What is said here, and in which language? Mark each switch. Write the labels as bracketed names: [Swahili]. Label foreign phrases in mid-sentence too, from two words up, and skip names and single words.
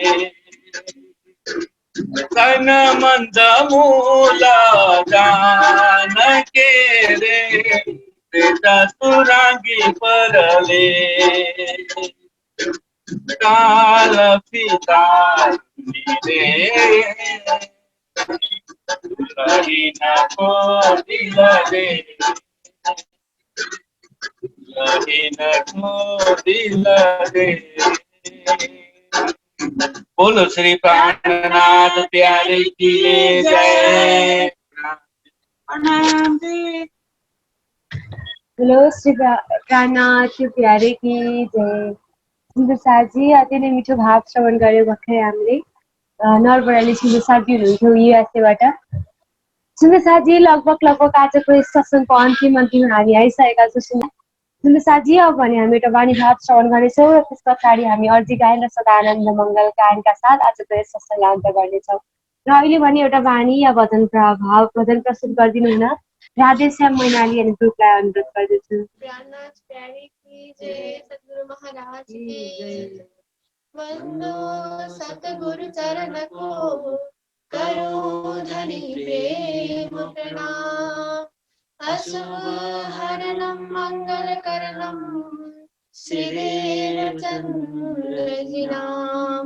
[Hindi] जन मन्द मूल जान के रे से जसुरागी परले काल पिता लहिनको दिल दे लहिनको दिल दे। बोलो श्री प्राणनाथ प्यारे की जय। बोलो श्री प्राणनाथ प्यारे की जय। [Nepali] सुन्दर साजी अति नै मिठो भाव श्रवण गर्यो भर्खरै हामीले नरबडाले सुन्दर साजी हुनुहुन्थ्यो युएसएबाट। सुन्दर साजी लगभग आजको यस सत्सङ्गको अन्तिम हामी आइसकेका छौँ। सुन्दर साजी अब भने हामी एउटा वाणी भाव श्रवण गर्नेछौँ र त्यस पछाडि हामी अर्जी गायन र सदानन्द मङ्गल गायनका साथ आजको यस सत्सङ्गलाई अन्त्य गर्नेछौँ। र अहिले भने एउटा वाणी या भजन प्रस्तुत गरिदिनु हुन राधेश्याम मैनाली अनि ग्रुपलाई अनुरोध गर्दछु। [Hindi] प्राणनाथ प्यारे की जय, सद्गुरु महाराज की वंदो सतगुरु चरण को करो धनी प्रेम प्रणाम। अशुभ हरणम मंगल करणम श्रीदेव चंद्र जी नाम।